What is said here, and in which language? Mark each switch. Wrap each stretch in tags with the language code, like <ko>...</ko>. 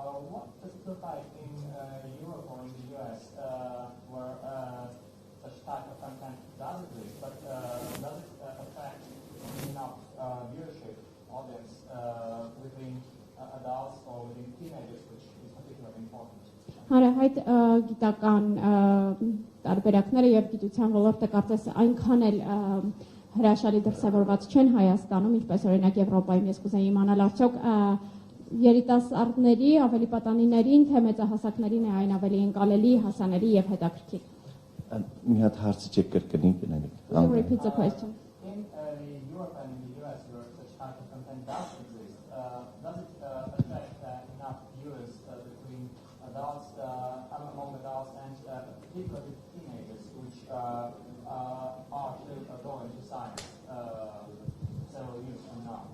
<en>What does it look like in Europe or in the US, where such type of content does exist, but does it attract enough viewership, audience within adults or within teenagers, which is particularly important?</en> <hy>Հանրահայտ գիտական տարբերակները եւ գիտության ոլորտը կարծես այնքան էլ հրաշալի դրսևորված չեն Հայաստանում, ինչպես օրինակ Եվրոպայում։ Ես կուզեի իմանալ արդյոք երիտասարդների, ավելի պատանիներին, թե մեծահասակներին է այն ավելի ընկալելի, հասանելի եւ հետաքրքիր։ Մի հատ հարցը չեք կրկնի գնալիք։</hy> <en>Repeat the question. In Europe and in the US, where such type of content does exist, does it attract enough viewers between adults, among adults, and particularly teenagers, which are still going to science several years from now?</en>